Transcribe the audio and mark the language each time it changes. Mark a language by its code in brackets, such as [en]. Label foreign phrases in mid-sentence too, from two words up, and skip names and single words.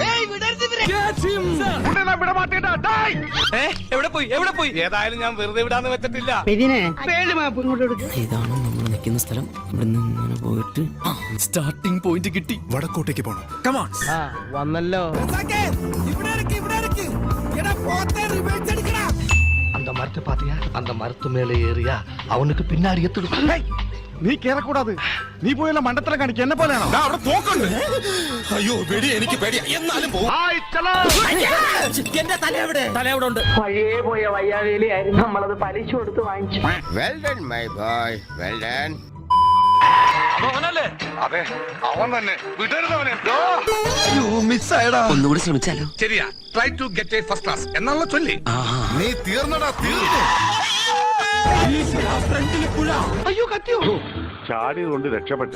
[ml] എവിടെ പോയി? ഏതായാലും ഞാൻ വെറുതെ വിടാന്ന് വെച്ചിട്ടില്ല. ഇതാണ് നമ്മൾ നിൽക്കുന്ന സ്ഥലം. ഇവിടെ നിന്ന് പോയിട്ട് സ്റ്റാർട്ടിംഗ് പോയിന്റ് കിട്ടി. വടക്കോട്ടേക്ക് പോണം. വന്നല്ലോ. [ta] அந்த மரத்தை பாத்தியா? அந்த மரத்து மேல ஏறியா அவனுக்கு பின்னாடி எத்துடும். [ml] നീ കേറക്കൂടാது. നീ പോയല്ല മണ്ടത്തരം കാണിക്കുക. എന്നെ പോലെയാണോ? അവിടെ തോക്കുണ്ട്. അയ്യോ വെടി, എനിക്ക് പേടിയാ. എന്നാലും എന്റെ തല എവിടെ? ഉണ്ട്. പഴയ പോയ വയ്യാവേലിയായിരുന്നു. നമ്മളത് പലിശ കൊടുത്ത് വാങ്ങിച്ചു. [en] Well done, my boy. Well done. [ml] അതെ, അവൻ തന്നെ. വിടരുന്നവനെ. ഒന്നുകൂടി ശ്രമിച്ചാലോ? ശരിയാ. [en] try to get a first class [ml] എന്നാണല്ലോ ചൊല്ലി. നീ തീർന്നടാ, തീർന്നു. അയ്യോ കത്തിയോ. ചാടിയതുകൊണ്ട് രക്ഷപ്പെട്ടു.